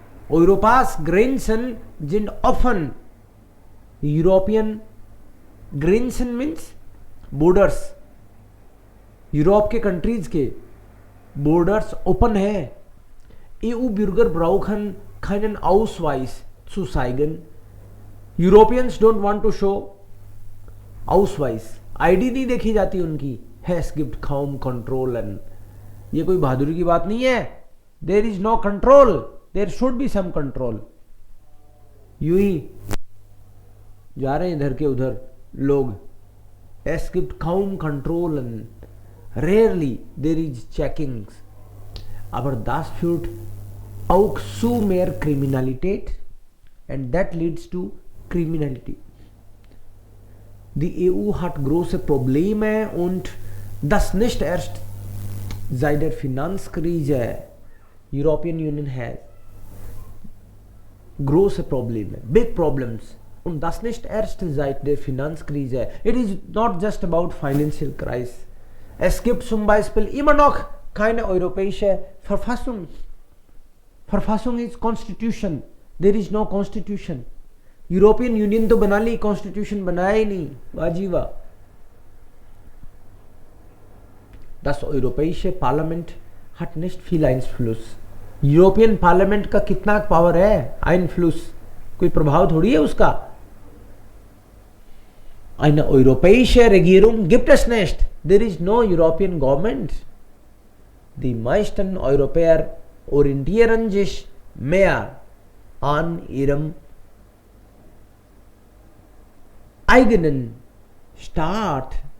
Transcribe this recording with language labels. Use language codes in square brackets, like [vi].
[de] Europas Grenzen sind offen. [en] European Grenzen means borders. [hi] Europe के countries के borders open है. [de] EU-Bürger brauchen keinen Ausweis zu zeigen. [en] Europeans don't want to show Ausweis. [hi] ID नहीं देखी जाती उनकी. [de] Es gibt kaum Kontrollen. [hi] ये कोई बहादुरी की बात नहीं है. [en] There is no control. There should be some control. [hi] यूं ही जा रहे हैं इधर के उधर लोग. [de] Es gibt kaum Kontrollen. [en] Rarely there is checkings. [de] Aber das führt auch zu mehr Kriminalität, [en] and that leads to [de] Kriminalität. Die EU hat große Probleme und das nicht erst seit der Finanzkrise. [en] European Union has [de] große Probleme, [en] big problems, [de] und das nicht erst seit der Finanzkrise. [en] It is not just about financial crisis. [de] Es gibt zum Beispiel immer noch keine europäische Verfassung. [en] Verfassung is constitution. There is no constitution. [hi] European union तो बना ली, constitution बनाया ही नहीं. वाह जी वाह. [de] Das Europäische Parlament hat nicht viel Einfluss. [hi] European parliament का कितना power है, Einfluss, कोई प्रभाव थोड़ी है उसका. [de] Eine europäische Regierung gibt es nicht. [en] There is no European government. [de] Die meisten Europäer orientieren sich mehr an ihrem eigenen Staat.